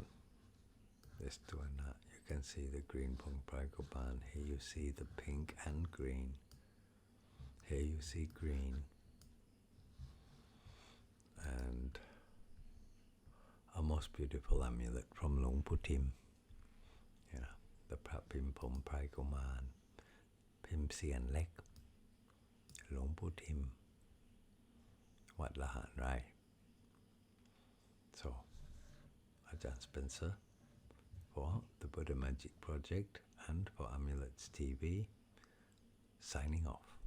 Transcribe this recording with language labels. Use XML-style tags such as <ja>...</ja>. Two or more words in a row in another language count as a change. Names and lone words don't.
<en>This doormat, you can see the green Pong Prai Kumarn. Here you see the pink and green. Here you see green. And most beautiful amulet from Luang Phu Tim. You know, the Pra Pong Prai Kumarn Pim Siarn Lek Luang Phu Tim, Wat Laharn Rai. So, Ajahn Spencer for the Buddha Magic Project and for Amulets TV, signing off.</en>